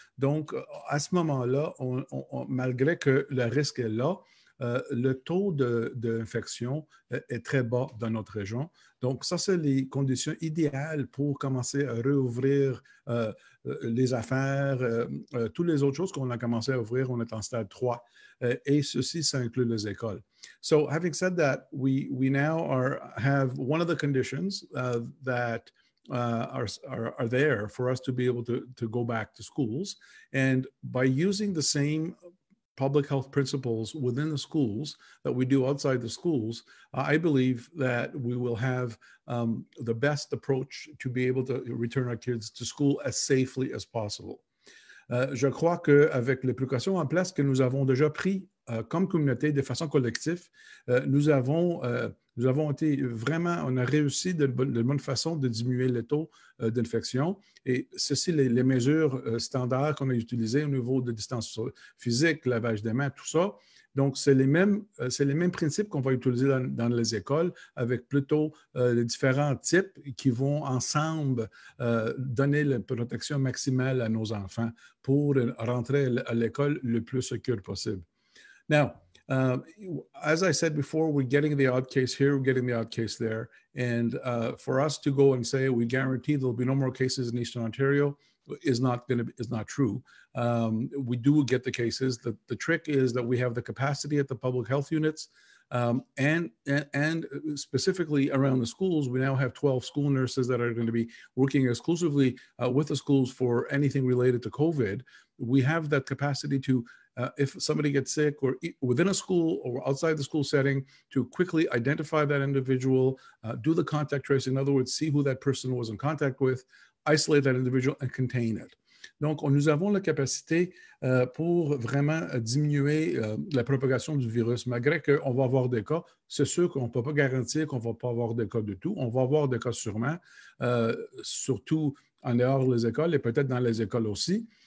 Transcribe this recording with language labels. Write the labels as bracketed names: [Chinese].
[French] Donc, à ce moment-là, malgré que le risque est là, le taux d'infection est très bas dans notre région. Donc, ça, c'est les conditions idéales pour commencer à réouvrir les affaires, toutes les autres choses qu'on a commencé à ouvrir, on est en stade 3. Et ceci, ça inclut les écoles. [English] So, having said that, we now have one of the conditions that are there for us to be able to go back to schools. And by using the same public health principles within the schools that we do outside the schools, I believe that we will have the best approach to be able to return our kids to school as safely as possible. [French] Je crois qu'avec les précautions en place que nous avons déjà prises comme communauté de façon collective, nous avons été vraiment, on a réussi de bonne façon de diminuer le taux d'infection. Et ceci, les mesures standards qu'on a utilisées au niveau de distance physique, lavage des mains, tout ça. Donc, c'est les mêmes principes qu'on va utiliser dans les écoles, avec plutôt les différents types qui vont ensemble donner la protection maximale à nos enfants pour rentrer à l'école le plus secure possible. Now, [English] Uh, as I said before, we're getting the odd case here, we're getting the odd case there. And for us to go and say we guarantee there'll be no more cases in Eastern Ontario is not true. We do get the cases. The trick is that we have the capacity at the public health units, and specifically around the schools. We now have 12 school nurses that are going to be working exclusively with the schools for anything related to COVID. We have that capacity to, if somebody gets sick or within a school or outside the school setting, to quickly identify that individual, do the contact tracing, in other words, see who that person was in contact with, isolate that individual and contain it. [French] Donc, nous avons la capacité pour vraiment diminuer la propagation du virus, malgré qu'on va avoir des cas. C'est sûr qu'on ne peut pas garantir qu'on ne va pas avoir des cas de tout. On va avoir des cas sûrement, surtout en dehors des écoles et peut-être dans les écoles aussi.